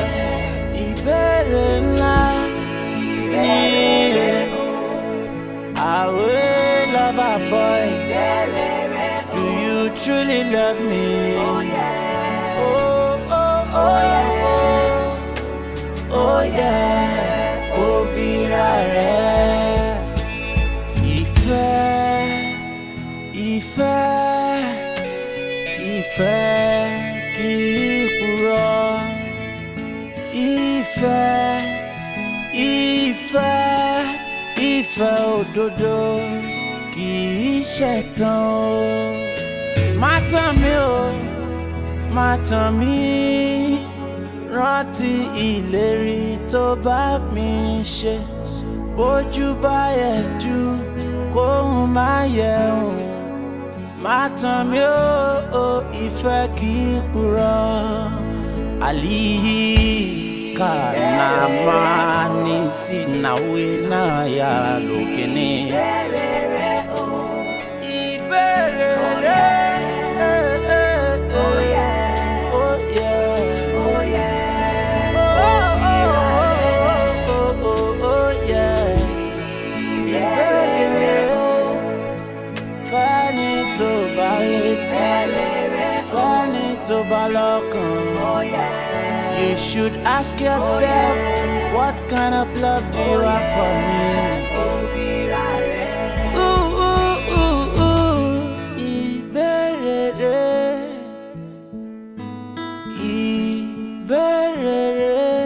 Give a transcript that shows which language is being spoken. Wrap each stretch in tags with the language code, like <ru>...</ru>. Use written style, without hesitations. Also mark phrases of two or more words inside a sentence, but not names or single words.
<en>Ipade, I will love a boy. Do you truly love me? Oh yeah. Oh oh oh yeah. Oh, oh yeah. Oh be rare.</en> <yo>Ìfẹ́ kì í purọ́. Ìfẹ́ òdodo kì í ṣẹ̀tàn o. Má tàn mí o, má tàn mí. Rántí ìlérí tó bá mi ṣe. Bójú bá yẹ jù kóhun má yẹ hùn. Má tàn mí o, ìfẹ́ kì í purọ́. Kana mani sina wina ya lokene. Ipade,</yo> <en>oh yeah, oh yeah, oh yeah, oh yeah.</en> <yo>Ipade, fani to baleti, fani to balokan.</yo> <en>Oh yeah. You should ask yourself, what kind of love do you have for me? Ooh, ooh, ooh, ooh.</en> <yo>Ipade, Ipade.</yo>